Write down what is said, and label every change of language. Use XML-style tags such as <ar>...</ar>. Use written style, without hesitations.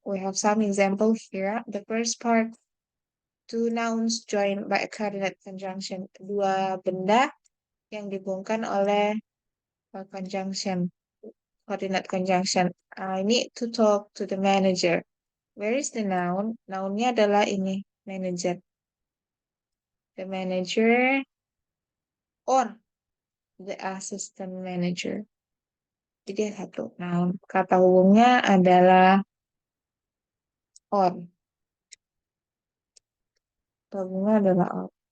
<en>We have some example here. The first part, two nouns joined by a coordinate conjunction.</en> <id>Dua benda yang dihubungkan oleh conjunction, coordinate conjunction.</id> <en>I need to talk to the manager. Where is the noun?</en> <id>Nounnya adalah ini, manager.</id> <en>The manager or the assistant manager.</en> <id>Jadi satu noun. Kata hubungnya adalah or. Kata hubungnya adalah or.</id>